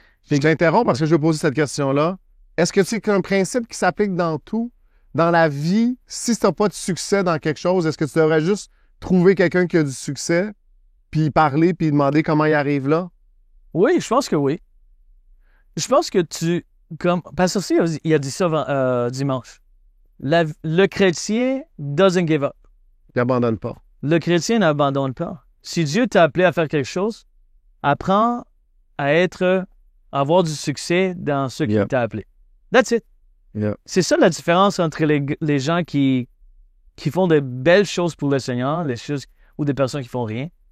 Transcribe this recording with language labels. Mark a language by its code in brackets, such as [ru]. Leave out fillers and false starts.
[fr] Je t'interromps parce que je vais poser cette question-là. Est-ce que c'est un principe qui s'applique dans tout? Dans la vie, si tu n'as pas de succès dans quelque chose, est-ce que tu devrais juste trouver quelqu'un qui a du succès, puis parler, puis demander comment il arrive là? Oui, je pense que oui. Je pense que Pasteur C, il a dit ça dimanche. Le chrétien [en] doesn't give up. [fr] Il n'abandonne pas. Le chrétien n'abandonne pas. Si Dieu t'a appelé à faire quelque chose, apprends à avoir du succès dans ce qu'il t'a appelé. [en] That's it. Yeah. [fr] C'est ça la différence entre les gens qui font de belles choses pour le Seigneur, ou des personnes qui font rien.